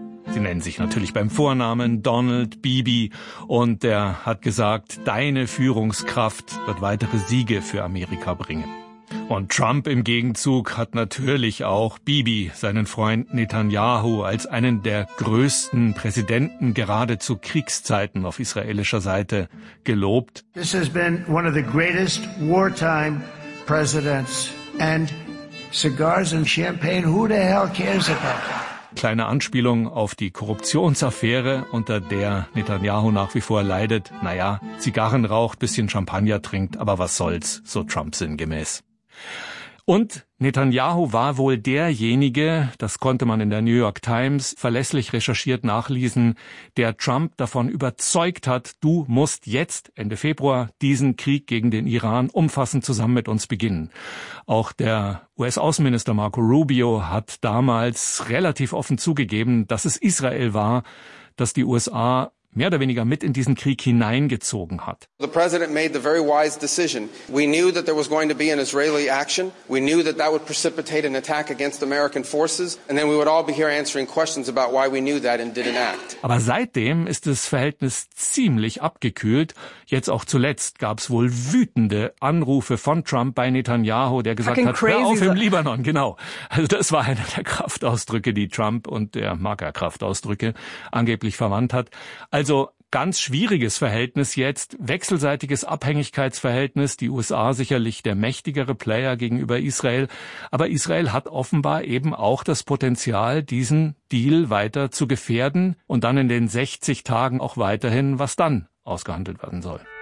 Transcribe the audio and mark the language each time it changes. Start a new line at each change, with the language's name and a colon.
German: Sie nennen sich natürlich beim Vornamen Donald Bibi, und er hat gesagt, deine Führungskraft wird weitere Siege für Amerika bringen. Und Trump im Gegenzug hat natürlich auch Bibi, seinen Freund Netanyahu, als einen der größten Präsidenten gerade zu Kriegszeiten auf israelischer Seite gelobt.
English: This has been one of the greatest wartime presidents, and cigars and champagne, who the hell cares about that?
German: Kleine Anspielung auf die Korruptionsaffäre, unter der Netanyahu nach wie vor leidet. Naja, Zigarren raucht, bisschen Champagner trinkt, aber was soll's, so Trump sinngemäß. Und Netanyahu war wohl derjenige, das konnte man in der New York Times verlässlich recherchiert nachlesen, der Trump davon überzeugt hat, du musst jetzt Ende Februar diesen Krieg gegen den Iran umfassend zusammen mit uns beginnen. Auch der US-Außenminister Marco Rubio hat damals relativ offen zugegeben, dass es Israel war, dass die USA mehr oder weniger mit in diesen Krieg hineingezogen hat.
English: The president made the very wise decision. We knew that there was going to be an Israeli action. We knew that that would precipitate an attack against American forces, and then we would all be here answering questions about why we knew that and didn't act.
German: Aber seitdem ist das Verhältnis ziemlich abgekühlt. Jetzt auch zuletzt gab es wohl wütende Anrufe von Trump bei Netanyahu, der gesagt hat, hör auf im Libanon, genau. Also das war einer der Kraftausdrücke, die Trump, und der mag ja Kraftausdrücke, angeblich verwandt hat. Also ganz schwieriges Verhältnis jetzt, wechselseitiges Abhängigkeitsverhältnis, die USA sicherlich der mächtigere Player gegenüber Israel, aber Israel hat offenbar eben auch das Potenzial, diesen Deal weiter zu gefährden und dann in den 60 Tagen auch weiterhin, was dann ausgehandelt werden soll.